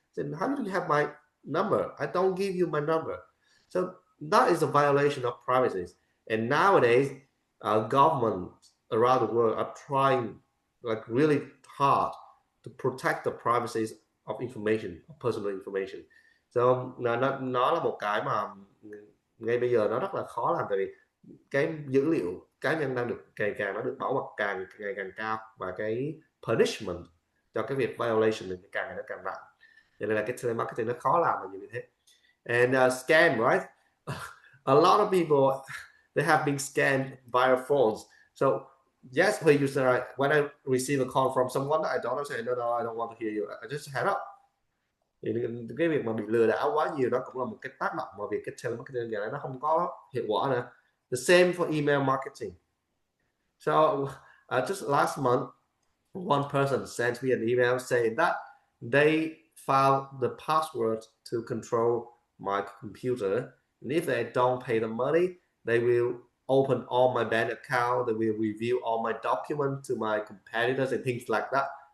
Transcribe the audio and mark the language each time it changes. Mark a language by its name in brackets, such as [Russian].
[English] Then how do you have my number? I don't give you my number. So that is a violation of privacy. And nowadays, governments around the world are trying like really hard to protect the privacy of information, of personal information. [Vietnamese] So nó là một cái mà ngay bây giờ nó rất là khó làm, tại vì cái dữ liệu cá nhân đang được ngày càng nó được bảo mật ngày càng cao, và cái punishment cho cái việc violation thì càng ngày nó càng nặng, cho nên là cái telemarketing nó khó làm là như thế. [English] And scam, right? A lot of people they have been scammed via phones. So yes, when you say right, when I receive a call from someone I don't say no, I don't want to hear you, I just hang up. [Vietnamese] Thì cái việc mà bị lừa đảo quá nhiều đó cũng là một cái tác động mà việc cái telemarketing giờ này nó không có hiệu quả nữa. [English] The same for email marketing. So just last month, one person sent me an email saying that they found the password to control my computer, and if they don't pay the money, they will open all my bank account, they will review all my documents to my competitors and things like that.